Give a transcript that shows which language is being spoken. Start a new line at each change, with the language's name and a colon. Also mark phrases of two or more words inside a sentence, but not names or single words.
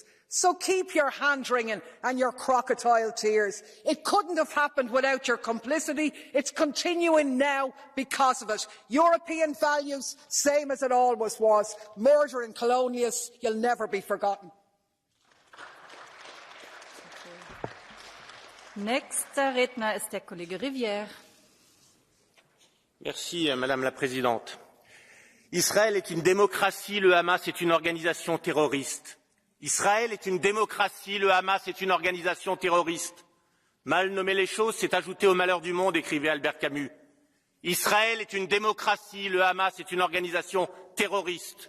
English: So keep your hand-wringing and your crocodile tears. It couldn't have happened without your complicity. It's continuing now because of it. European values, same as it always was. Murder and colonialists, you'll never be forgotten.
German: Nächster Redner ist der Kollege Rivière.
French: Merci, Madame la Présidente. Israël est une démocratie, le Hamas est une organisation terroriste. Israël est une démocratie, le Hamas est une organisation terroriste. Mal nommer les choses, c'est ajouter au malheur du monde, écrivait Albert Camus. Israël est une démocratie, le Hamas est une organisation terroriste.